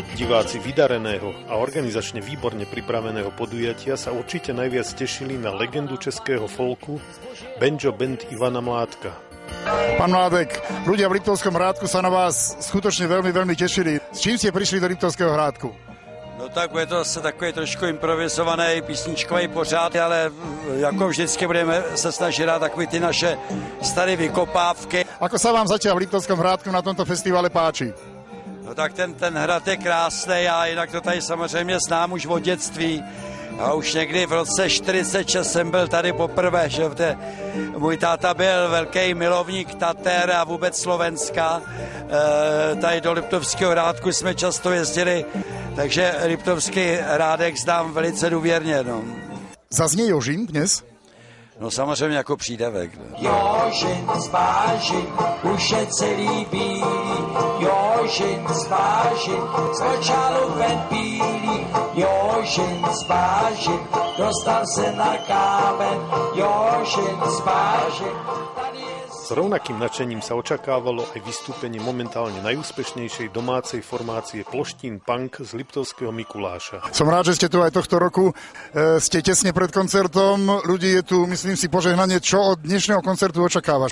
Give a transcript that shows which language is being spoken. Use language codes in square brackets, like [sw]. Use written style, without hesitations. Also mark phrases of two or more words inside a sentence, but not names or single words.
[sk] Diváci vydareného a organizačne výborne pripraveného podujatia sa určite najviac tešili na legendu českého folku Banjo Band Ivana Mládka. Pán Mládek, ľudia v Liptovskom Hrádku sa na vás skutočne veľmi, veľmi tešili. S čím ste prišli do Liptovského Hrádku? [cs] No tak je to asi takový trošku improvizovaný písničkový pořád, ale jako vždycky budeme se snažit dát takový ty naše staré vykopávky. [sk] Ako sa vám zatiaľ v Liptovskom Hrádku na tomto festivale páči? [cs] No tak ten hrad je krásný a jinak to tady samozřejmě znám už od dětství. A už někdy v roce 46 jsem byl tady poprvé, že můj táta byl velký milovník Tater a vůbec Slovenska. Tady do Liptovského Hrádku jsme často jezdili, takže Liptovský Hrádek znám velice důvěrně. No. [sk] Zaznie Jožin dnes? [cs] No samozřejmě jako přídavek. Jožin zvážin, už je celý bílý. Jožin zvážin, z očálu ven bílý. Jožin zvážin, dostal se na kámen. Jožin zvážin. [sk] S rovnakým nadšením sa očakávalo aj vystúpenie momentálne najúspešnejšej domácej formácie Ploštín Punk z Liptovského Mikuláša. Som rád, že ste tu aj tohto roku. Ste tesne pred koncertom. Ľudí je tu, myslím si, požehnanie. Čo od dnešného koncertu očakávaš?